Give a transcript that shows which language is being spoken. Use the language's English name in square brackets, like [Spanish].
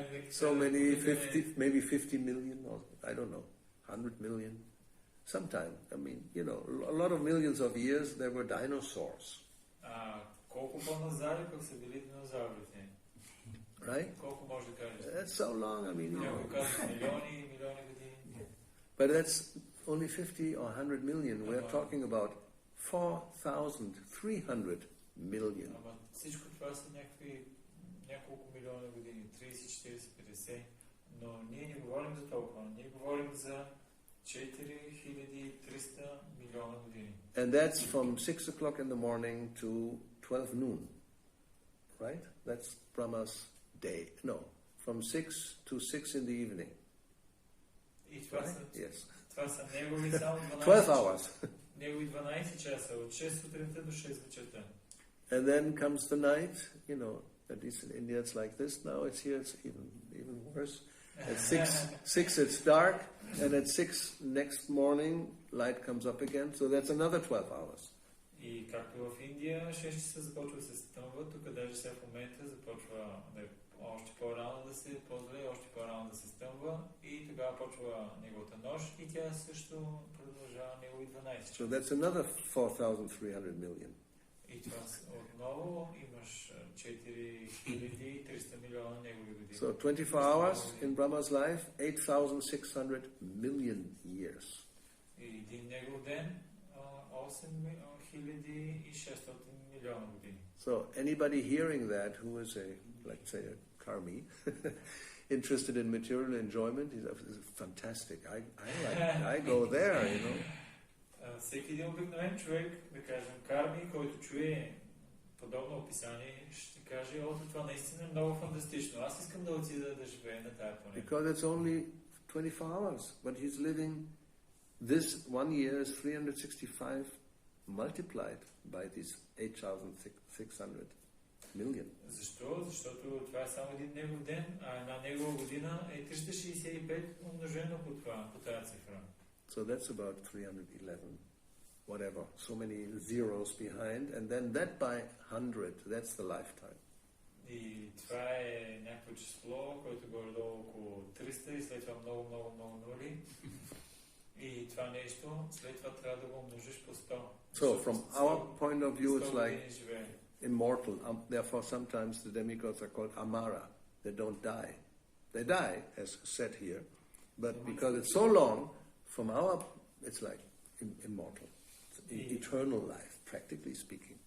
[English] So many, 50, maybe 50 million, or I don't know, 100 million. Sometime, I mean, a lot of millions of years there were dinosaurs. [Bulgarian] Колко по-назад пък са били динозаврите? [English] Right? [Bulgarian] Колко може да кажеш? [English] That's so long, I mean, [Bulgarian] милиони години. [English] But that's only 50 or 100 million. We're talking about 4,300 million. [Bulgarian] Ама всичко това са няколко милиона години, 30, 40, 50. Но ние не говорим за толкова. Ние говорим за 4300 милиона години. [English] And that's from 6 o'clock in the morning to 12 noon. Right? That's Brahma's day. No, from 6 to 6 in the evening. [Bulgarian] И това са, [English] yes. [Bulgarian] Това са негови само 12 [English] hours. [Bulgarian] Негови 12 часа, от 6 сутринта до 6 вечерта. [English] And then comes the night, at least in India it's like this now, it's here, it's even worse. At 6 it's dark, and at 6 next morning light comes up again, so that's another 12 hours. [Bulgarian] И както в Индия 6 часа започва да се стъмва, тук даже сега в момента започва да е още по-рано да се по-зле, още по-рано да се стъмва и тогава почва неговата нощ и тя също продължава негови 12 часа. [English] So that's another 4,300 million. [Bulgarian] И това отново имаш 4300 милиона негови години. [English] So 24 hours in Brahma's life, 8,600 million years. [Bulgarian] И един негов ден 8600 милиона години. [English] So anybody hearing that who is let's say a karmi, interested in material enjoyment, is fantastic. I go there, [Bulgarian] Всеки един обикновен човек, да кажем карми, който чуе подобно описание, ще каже, това наистина е много фантастично. Аз искам да отида да живея на тая планета. [English] Because it's only 24 hours, but he's living this 1 year is 365 multiplied by these 8,600 million. [Bulgarian] Защо? Защото това е само един негов ден, а една негова година е 365 умножено по тази цифра. [English] So that's about 311, whatever, so many zeros behind, and then that by 100, that's the lifetime. [Bulgarian] И това е някакво число, което горе-долу около 300 и след това много нули. И това нещо, след това трябва да го умножиш по 100. [English] So from our point of view, it's like immortal. Therefore, sometimes the demigods are called amara. They don't die. They die, as said here, but because it's so long, from our, it's like immortal. It's eternal life, practically speaking.